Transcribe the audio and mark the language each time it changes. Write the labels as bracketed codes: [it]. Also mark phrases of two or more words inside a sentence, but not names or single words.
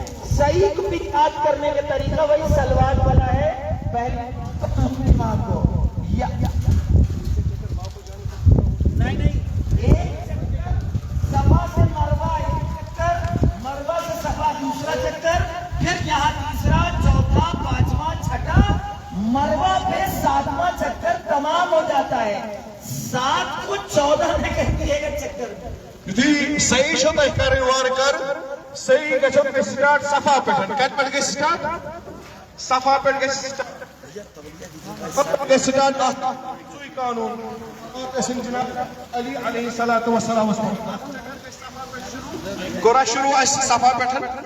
[ur] صحیح کو یاد کرنے کا طریقہ وہی سلوات والا ہے، پہلے اپنے ماں کو نہیں ایک چکر صفا سے مروہ، ایک چکر مروہ سے صفا دوسرا چکر، پھر یہاں تیسرا، چوتھا، پانچواں، چھٹا، مروہ پہ ساتواں چکر تمام ہو جاتا ہے۔ 7 کو 14 میں کہتی ہے کہ چکر [ks] یُتھُے صحیح چھو تۄہہِ کَرٕنۍ وارٕ کارٕ، صحیح گژھو تۄہہِ سٹارٹ صفا پٮ۪ٹھ، کتہِ پٮ۪ٹھ گژھِ سٹارٹ؟ صفا پٮ۪ٹھ گژھِ سٹارٹ اتھ سُے قانوٗن ٲسِن جناب علی [ar] علیہ الصلوۃ والسلام [ks] کوٚرا شروع اَسہِ صفا پٮ۪ٹھ۔